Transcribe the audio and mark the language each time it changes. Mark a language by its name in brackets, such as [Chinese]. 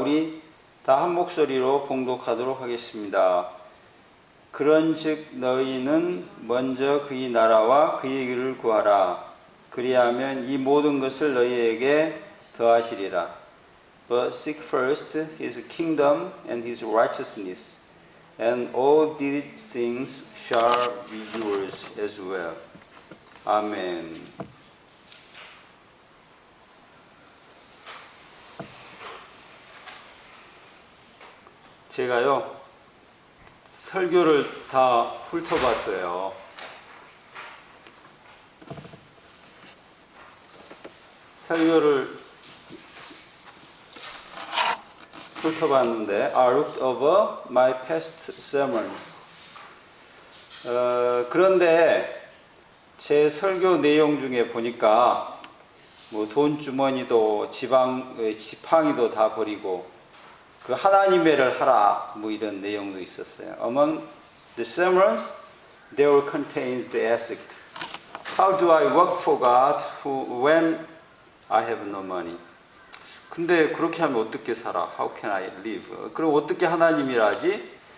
[Korean] 우리 다 한 목소리로 봉독하도록 하겠습니다. 그런즉 너희는 먼저 그의 나라와 그의 길을 구하라. 그리하면 이 모든 것을 너희에게 더하시리라. [English] But seek first his kingdom and his righteousness, and all these things shall be yours as well. [Korean] 아멘. 제가요, 설교를 다 훑어봤어요. 설교를 훑어봤는데, [English] I looked over my past sermons. [Korean] 그런데 제 설교 내용 중에 보니까 뭐 돈주머니도 지팡이도 다 버리고 그 하나님의를 하라 뭐 이런 내용도 있었어요. [English] Among the sermons, there contains the aspect, How do I work for God when I have no money? [Korean] 근데 그렇게 하면 어떻게 살아? [English] How can I live? [Korean] 그럼 어떻게 하나님이라 하지?